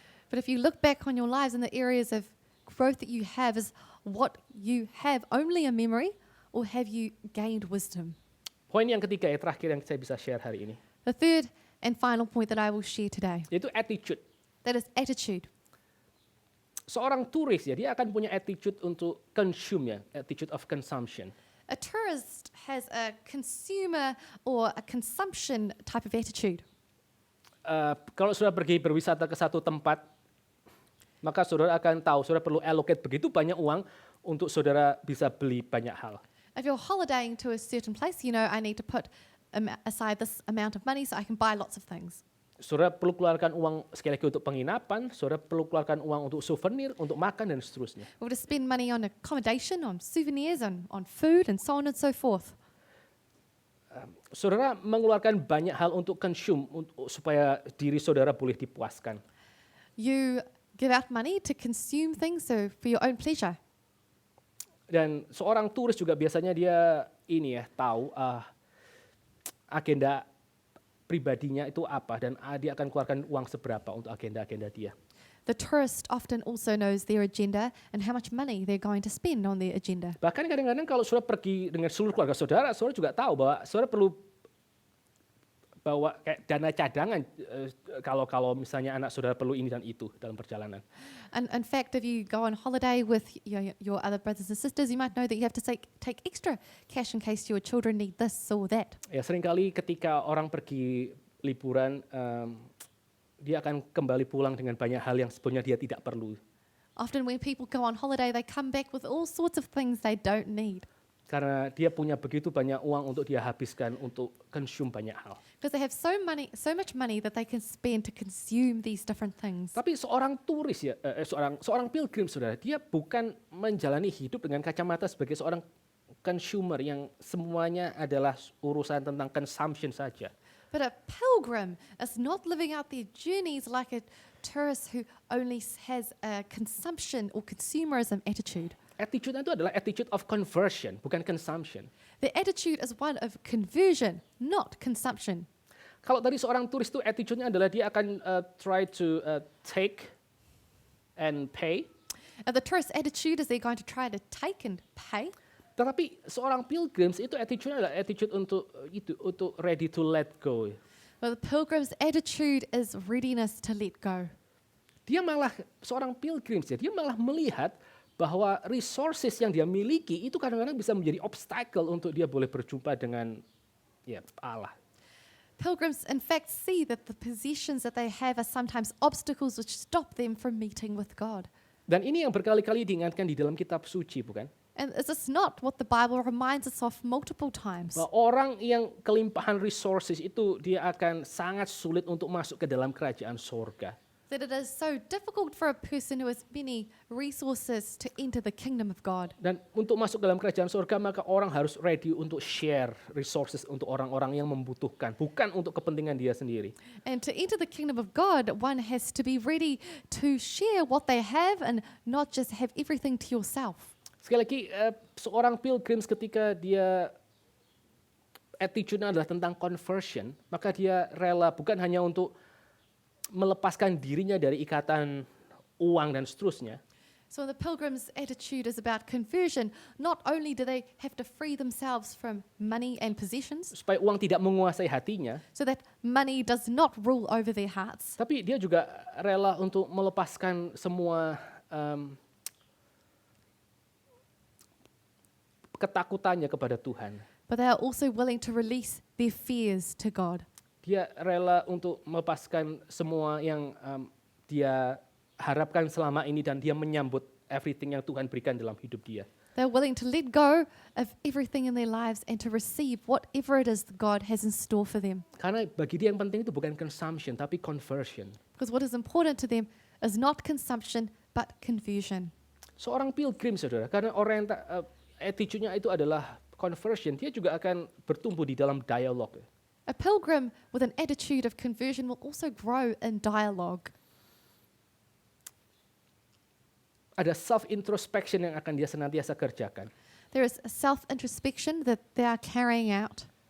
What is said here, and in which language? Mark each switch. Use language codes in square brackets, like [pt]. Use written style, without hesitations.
[en] But if you look back on your lives and the areas of growth that you have, is what you have only a memory, or have you gained wisdom? [id] Poin yang ketiga ya, terakhir yang saya bisa share hari ini, [en] The third and final point that I will share today, [id] yaitu attitude. [en] that is attitude. [id] Seorang turis ya, dia akan punya attitude untuk consume ya, [en] attitude of consumption. A tourist has a consumer or a consumption type of attitude. [id] Kalau saudara pergi berwisata ke satu tempat, maka saudara akan tahu, saudara perlu allocate begitu banyak uang untuk saudara bisa beli banyak hal. [en] If you're holidaying to a certain place, you know, I need to put aside this amount of money so I can buy lots of things. [id] Saudara perlu keluarkan uang sekali lagi untuk penginapan, saudara perlu keluarkan uang untuk souvenir, untuk makan dan seterusnya. [en] We have to spend money on accommodation, on souvenirs, on food, and so on and so forth. [id] Saudara mengeluarkan banyak hal untuk consume, supaya diri saudara boleh dipuaskan. [en] You give out money to consume things so for your own pleasure. [id] Dan seorang turis juga biasanya dia ini ya, tahu agenda pribadinya itu apa dan dia akan keluarkan uang seberapa untuk agenda-agenda dia. [en] The tourist often also knows their agenda and how much money they're going to spend on their agenda. [id] Bahkan kadang-kadang kalau saudara pergi dengan seluruh keluarga saudara, saudara juga tahu bahwa saudara perlu bawa kayak dana cadangan kalau misalnya anak saudara perlu ini dan itu dalam perjalanan. [en] And in fact, if you go on holiday with your other brothers and sisters, you might know that you have to take extra cash in case your children need this or that. [id] Ya seringkali ketika orang pergi liburan, dia akan kembali pulang dengan banyak hal yang sebenarnya dia tidak perlu. [en] Often when people go on holiday, they come back with all sorts of things they don't need. [id] Karena dia punya begitu banyak uang untuk dia habiskan untuk consume banyak hal. [en] Because they have so much money that they can spend to consume these different things. [id] Tapi seorang turis ya, seorang pilgrim saudara, dia bukan menjalani hidup dengan kacamata sebagai seorang consumer yang semuanya adalah urusan tentang consumption saja. [en] But a pilgrim is not living out their journeys like a tourist who only has a consumption or consumerism attitude. [id] Attitude itu adalah [en] attitude of conversion, [id] bukan consumption. [en] The attitude is one of conversion, not consumption. [id] Kalau tadi seorang turis itu attitude-nya adalah dia akan [en] try to take and pay. The tourist attitude is they're going to try to take and pay. [id] Tetapi seorang pilgrims itu attitude-nya adalah attitude untuk [en] ready to let go. But the pilgrim's attitude is readiness to let go. [id] Dia malah seorang pilgrims ya, dia malah melihat bahwa resources yang dia miliki itu kadang-kadang bisa menjadi obstacle untuk dia boleh berjumpa dengan Allah. [en] Pilgrims, in fact, see that the possessions that they have are sometimes obstacles which stop them from meeting with God. [id] Dan ini yang berkali-kali diingatkan di dalam kitab suci, bukan? [en] And is this not what the Bible reminds us of multiple times? [id] Bahwa orang yang kelimpahan resources itu dia akan sangat sulit untuk masuk ke dalam kerajaan sorga. [en] That it is so difficult for a person who has many resources to enter the kingdom of God. [id] Dan untuk masuk dalam kerajaan surga maka orang harus ready untuk share resources untuk orang-orang yang membutuhkan, bukan untuk kepentingan dia sendiri. [en] And to enter the kingdom of God, one has to be ready to share what they have and not just have everything to yourself. [id] Sekali lagi, seorang pilgrims ketika dia attitude-nya adalah tentang conversion, maka dia rela bukan hanya untuk melepaskan dirinya dari ikatan uang dan seterusnya. [en] So the pilgrim's attitude is about conversion. Not only do they have to free themselves from money and possessions, [id] Supaya uang tidak menguasai hatinya, [en] so that money does not rule over their hearts, [id] tapi dia juga rela untuk melepaskan semua ketakutannya kepada Tuhan. [en] but they are also willing to release their fears to God. [id] Dia rela untuk melepaskan semua yang dia harapkan selama ini dan dia menyambut everything yang Tuhan berikan dalam hidup dia. [en] They're willing to let go of everything in their lives and to receive whatever it is that God has in store for them. [id] Karena bagi dia yang penting itu bukan consumption tapi conversion. [en] Because what is important to them is not consumption, but conversion. [id] Seorang pilgrim, saudara, karena attitude-nya itu adalah conversion, dia juga akan bertumbuh di dalam dialog. [en] A pilgrim with an attitude of conversion will also grow in dialogue. [id] Ada self-introspection yang akan dia senantiasa kerjakan. [en] There is a self-introspection that they are carrying out.